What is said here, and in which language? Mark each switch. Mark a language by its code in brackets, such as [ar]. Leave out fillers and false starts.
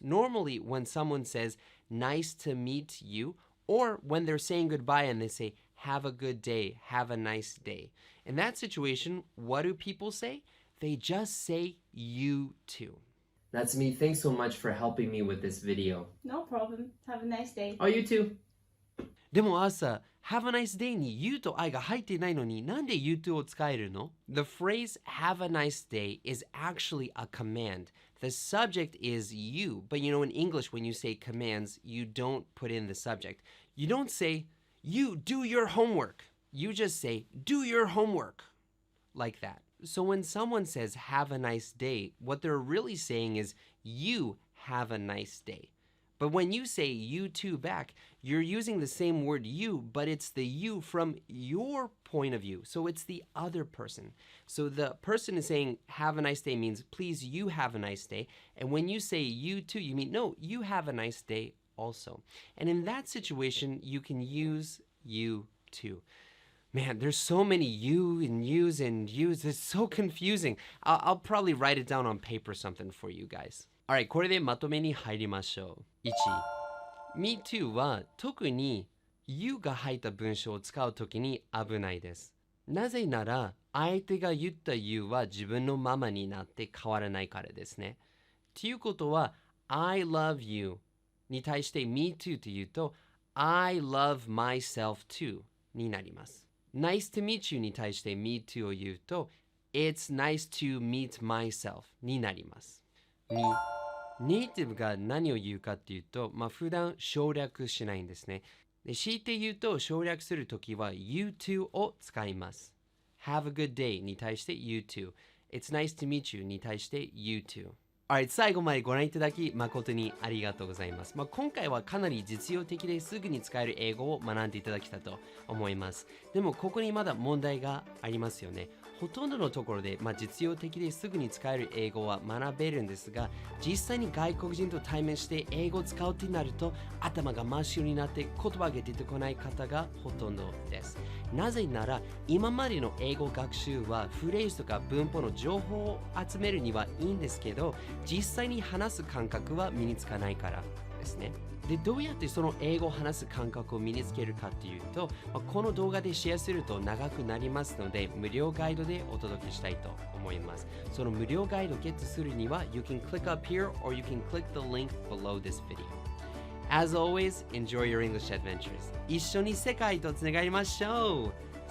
[en] Normally, when someone says, nice to meet you, or when they're saying goodbye and they say, have a good day, have a nice day. In that situation, what do people say? They just say you too. That's me. Thanks so much for helping me with this video. No problem. Have a nice day. Oh, you too. [ja] でも朝、 [en] have a nice day [ja] に you と I が入っていないのになんで you too を使えるの? [en] The phrase have a nice day is actually a command. The subject is you, but you know in English when you say commands, you don't put in the subject. You don't say, you do your homework. You just say, do your homework. Like that. So when someone says have a nice day, what they're really saying is you have a nice day. But when you say you too back, you're using the same word you, but it's the you from your point of view. So it's the other person. So the person is saying have a nice day means please you have a nice day. And when you say you too, you mean no, you have a nice day also. And in that situation, you can use you too. Man, there's so many you and yous and yous. It's so confusing. I'll probably write it down on paper or something for you guys. [ja] Alright, これでまとめに入りましょう。1、Me too は特に you が入った文章を使うときに危ないです。なぜなら、相手が言った you は自分のままになって変わらないからですね。ということは、 [en] I love you [ja] に対して me too というと、 [en] I love myself too [ja] になります。 [en] Nice to meet you [ja] に対して me too を言うと [en] It's nice to meet myself [ja] になります。 2、ネイティブが何を言うかっていうと、普段省略しないんですね。で、強いて言うと省略するときは you too を使います。 [en] Have a good day [ja] に対して you too。 [en] It's nice to meet you [ja] に対して you too。Alright、最後までご覧いただき誠にありがとうございます。今回はかなり実用的ですぐに使える英語を学んでいただけたと思います。でもここにまだ問題がありますよね。ほとんどのところで、実用的ですぐに使える英語は学べるんですが、実際に外国人と対面して英語を使うってなると頭が真っ白になって言葉が出てこない方がほとんどです。なぜなら今までの英語学習はフレーズとか文法の情報を集めるにはいいんですけど、実際に話す感覚は身につかないからですね。で、どうやってその英語を話す感覚を身につけるかっていうと、この動画でシェアすると長くなりますので、無料ガイドでお届けしたいと思います。その無料ガイドをゲットするには、 [en] You can click up here or you can click the link below this video. As always, enjoy your English adventures. [ja] 一緒に世界とつながりましょう。